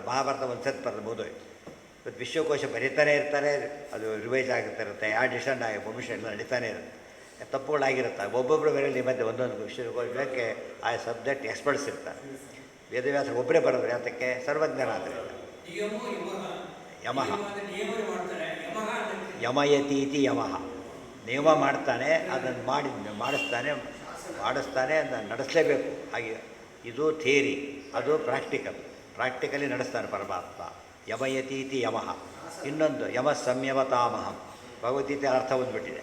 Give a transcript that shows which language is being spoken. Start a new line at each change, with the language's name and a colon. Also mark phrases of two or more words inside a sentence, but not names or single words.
Kannada: ಮಹಾಭಾರತ ಒಂದು ಸತ್ ಬರೋದು ಮುಗಿದೋಯ್ತು. ಇವತ್ತು ವಿಶ್ವಕೋಶ ಬರೀತಾನೆ ಇರ್ತಾರೆ, ಅದು ರಿವೈಸ್ ಇರುತ್ತೆ, ಆ ಡಿಸೈನ್ ಆಗಿ ಭವಿಷ್ಯ ಎಲ್ಲ ನಡೀತಾನೆ ಇರುತ್ತೆ, ತಪ್ಪುಗಳಾಗಿರುತ್ತೆ. ಒಬ್ಬೊಬ್ಬರು ಬೇರೆ ಮಧ್ಯೆ ಒಂದೊಂದು ವಿಶ್ವಕೋಶಕ್ಕೆ ಆ
English: subject experts
Kannada: ಇರ್ತಾರೆ. ವೇದವ್ಯಾಸ ಒಬ್ಬರೇ ಬರೋದು, ಯಾತಕ್ಕೆ ಸರ್ವಜ್ಞಾನ ಆದ್ದರಿಂದ.
Sanskrit: ಯಮಃ ಯಮಯತೀತಿ ಯಮಃ,
Kannada: ನಿಯಮ ಮಾಡ್ತಾನೆ, ಅದನ್ನು ಮಾಡಿಸ್ತಾನೆ, ಅದನ್ನು ನಡೆಸಲೇಬೇಕು. ಹಾಗೆ ಇದು ಥಿಯರಿ, ಅದು ಪ್ರಾಕ್ಟಿಕಲಿ ನಡೆಸ್ತಾನೆ ಪರಮಾತ್ಮ.
Sanskrit: ಯಮಯತೀತಿ ಯಮಃ.
Kannada: ಇನ್ನೊಂದು
Sanskrit: ಯಮ ಸಂಯಮತಾಮಹಂ,
Kannada: ಭಗವದ್ಗೀತೆ ಅರ್ಥ ಬಂದುಬಿಟ್ಟಿದೆ.